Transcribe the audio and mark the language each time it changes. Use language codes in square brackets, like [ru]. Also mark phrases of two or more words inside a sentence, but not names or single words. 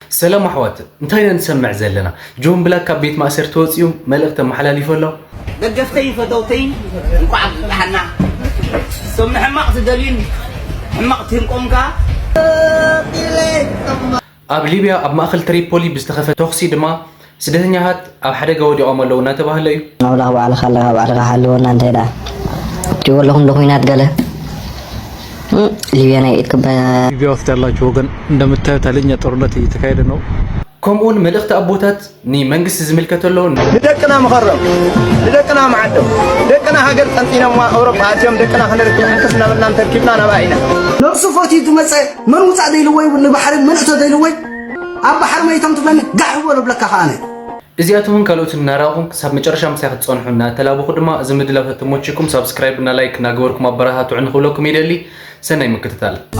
[ti] ሰላም ኣሕዋት፣ እንታይ ኢና ንሰምዕ ዘለና? ጆን ብላክ ካብ ቤት ማእሰር ተወፂኡ መልእኽቲ ኣመሓላሊፉ ኣሎ። ደገፍተይ ፈተውተይ እንኳዕ ኣበፅሓና። እሶም ንሕማቕ ዝደልዩን ሕማቕ ትህንቆምካ። ኣብ ሊብያ ኣብ ማእኸል ትሪፖሊ ብዝተኸፈተ ተኽሲ ድማ ስደተኛታት ኣብ ሓደጋ ወዲቖም ኣለዉ እናተባህለ እዩ። ኣምላኽ ባዕልኻ ኣለኻ፣ ባዕልኻ ሓልወና። እንታይ ደኣ ትሪእዎ ኣለኹም ዶ ኩናት ገለ? እ፣ ሊብያ ናይ ኢድ ክባ- [am] ሊብያ ውስጥ ያላችሁ ወገን እንደምታዩት ኃይለኛ ጦርነት እየተካሄደ ነው። [ti] ከምኡውን መልእኽቲ ኣቦታት ንመንግስቲ ዝምልከት ኣሎ። ንደቅና ምኸሮም፣ ንደቅና መዓዶም፣ ደቅና ሃገር ጸንጺኖምዋ ኣውሮፓ ኣትዮም ደቅና ክነርክብ ሕንክስ እናበልና እንተርኪብና ናብኣ ኢና። ነብሱ ፈቲቱ መፀ መን ውፃእ ደይልዎ ይብል ንባሕሪ ምንእቶ ደይልዎ ኣብ ባሕሪ መይቶም ትብለኒ ጋሕ በሎ ብለካ ኸኣነ። እዚኣቶም እውን ካልኦት እናረኣኹም ክሳብ መጨረሻ ምሳይ ክትጸንሑ እናተላበኹ ድማ እዚ ምድላው ተተመቺኩም ሳብስክራይብ እና ላይክ እናገበርኩም ኣበረታትዑ ንኽብለኩም ይደሊ። ሰናይ ምክትታል።